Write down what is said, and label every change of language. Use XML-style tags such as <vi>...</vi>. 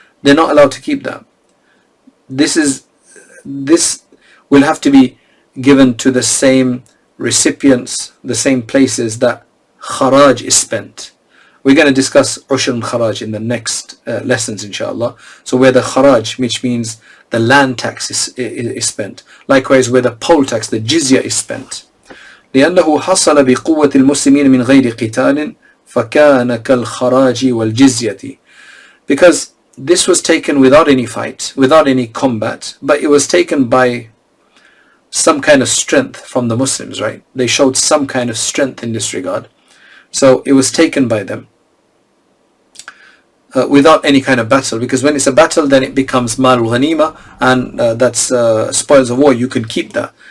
<en>They're not allowed to keep that. This will have to be given to the same recipients, the same places that kharaj is spent. We're going to discuss Ushr and Kharaj in the next lessons, inshallah. So where the Kharaj, which means the land tax is spent. Likewise where the poll tax, the jizya is spent.</en> <ar>لأنه حصل بقوة المسلمين من غير قتال فكان كالخراج والجزية.</ar> <en>Because this was taken without any fight, without any combat, but it was taken by some kind of strength from the Muslims, right? They showed some kind of strength in this regard. So it was taken by them without any kind of battle, because when it's a battle then it becomes malul ghanima, and that's spoils of war, you can keep that.</en>